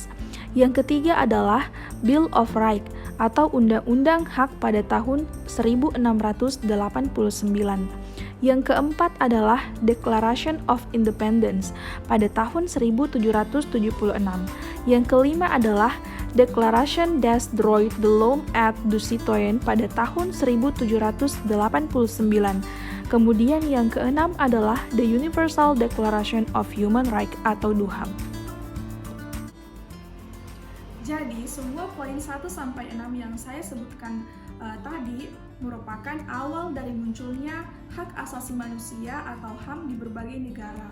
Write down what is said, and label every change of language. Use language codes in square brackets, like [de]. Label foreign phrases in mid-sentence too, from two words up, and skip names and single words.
[id] Yang ketiga adalah Bill of Rights atau Undang-Undang Hak pada tahun 1689. Yang keempat adalah Declaration of Independence pada tahun 1776. Yang kelima adalah Declaration des Droits de l'Homme et du Citoyen pada tahun 1789. Kemudian yang keenam adalah The Universal Declaration of Human Rights atau DUHAM. Jadi, semua poin 1-6 yang saya sebutkan tadi merupakan awal dari munculnya hak asasi manusia atau HAM di berbagai negara.